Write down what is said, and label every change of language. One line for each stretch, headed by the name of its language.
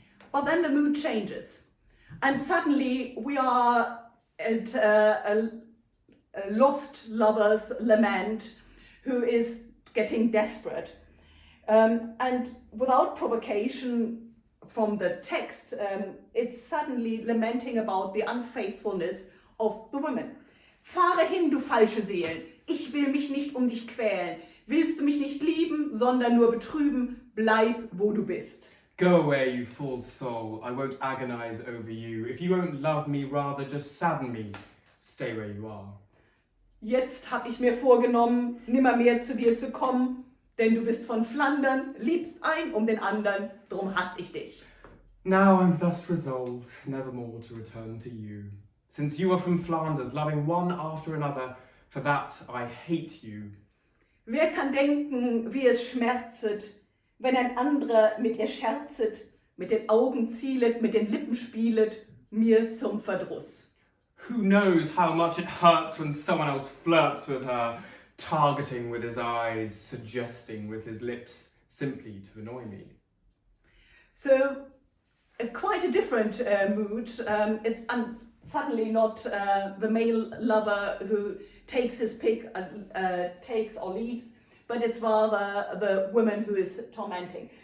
English: But then the mood changes, and suddenly we are at a lost lover's lament who is getting desperate. And without provocation from the text, it's suddenly lamenting about the unfaithfulness of the women.
German: Fahre hin, du falsche Seelen, ich will mich nicht um dich quälen. Willst du mich nicht lieben, sondern nur betrüben, bleib, wo du bist.
English: Go away, you false soul, I won't agonize over you. If you won't love me, rather just sadden me. Stay where you are.
German: Jetzt hab ich mir vorgenommen, nimmermehr zu dir zu kommen, denn du bist von Flandern, liebst ein um den anderen, drum hass ich dich.
English: Now I'm thus resolved, nevermore to return to you. Since you are from Flanders, loving one after another, for that I hate you.
German: Wer kann denken, wie es schmerzet, wenn ein anderer mit ihr scherzet, mit den Augen zielet, mit den Lippen spielet, mir zum Verdruss.
English: Who knows how much it hurts when someone else flirts with her, targeting with his eyes, suggesting with his lips, simply to annoy me. So, quite a different mood. It's suddenly not the male lover who takes his pick and takes or leaves, but it's rather the woman who is tormenting.